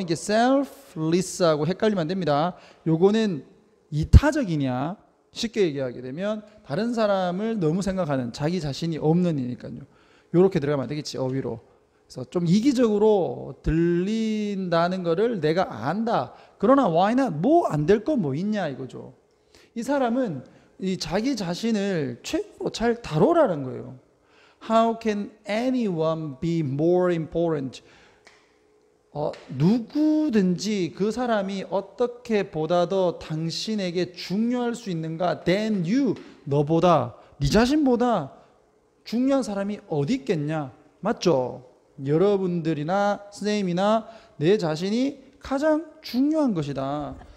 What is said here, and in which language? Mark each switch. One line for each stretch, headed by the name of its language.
Korean: 이게 selfless하고 헷갈리면 안 됩니다. 요거는 이타적이냐, 쉽게 얘기하게 되면 다른 사람을 너무 생각하는, 자기 자신이 없는 이니까요. 요렇게 들어가면 안 되겠지, 어휘로. 그래서 좀 이기적으로 들린다는 거를 내가 안다. 그러나
English: why not?
Korean: 뭐 안 될 거 뭐 있냐 이거죠. 이 사람은 이 자기 자신을 최고로 잘 다뤄라는 거예요.
English: How can anyone be more important?
Korean: 누구든지 그 사람이 어떻게 보다 더 당신에게 중요할 수 있는가?
English: than you,
Korean: 너보다, 네 자신보다 중요한 사람이 어디 있겠냐? 맞죠? 여러분들이나 선생님이나 내 자신이 가장 중요한 것이다.